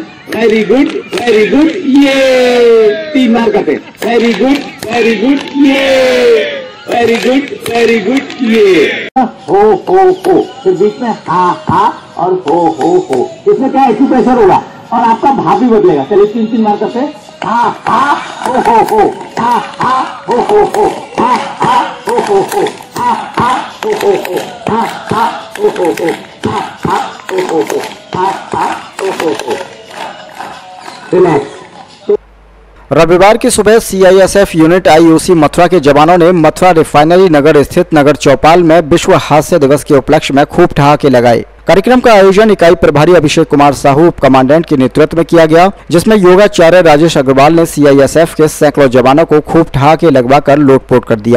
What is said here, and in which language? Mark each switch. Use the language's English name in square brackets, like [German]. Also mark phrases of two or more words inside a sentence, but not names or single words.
[English] very good, [Hindi] ये 3 बार करते हैं। [English] very good, [Hindi] ये [English] very good, [Hindi] ये हो। फिर बीच में हा और हो। इसमें क्या एक्यूप्रेशर होगा और आपका भाव भी बदलेगा। चलिए 3 बार करते हैं। हा हो, हा हो, हो, हा हो, हो, हा हो, हो, हो, हा हो, हो, हो, हा हो, हो, हो, हा हो, हो, हो, हा हो, हो। रिलैक्स। रविवार की सुबह सीआईएसएफ यूनिट आईयूसी मथुरा के जवानों ने मथुरा रिफाइनरी नगर स्थित नगर चौपाल में विश्व हास्य दिवस के उपलक्ष्य में खूब ठहाके लगाए। कार्यक्रम का आयोजन इकाई प्रभारी अभिषेक कुमार साहू उप कमांडेंट के नेतृत्व में किया गया, जिसमें योगाचार्य राजेश अग्रवाल ने सीआईएसएफ के सैकड़ों जवानों को खूब ठहाके लगवाकर लोटपोट कर दिया।